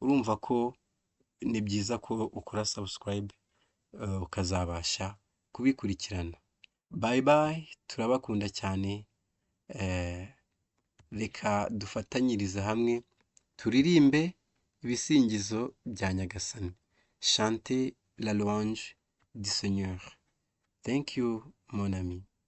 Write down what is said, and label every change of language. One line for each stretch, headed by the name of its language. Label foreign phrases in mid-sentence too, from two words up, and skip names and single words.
Kinyarwanda: urumva ko ni byiza ko ukora subscribe ukazabasha kubikurikirana.
English: Bye bye,
Kinyarwanda: turabakunda cyane. Reka dufatanyirize hamwe turirimbe ibisingizo bya Nyagasani.
French: Chantez la louange du Seigneur.
English: Thank you,
French: mon ami.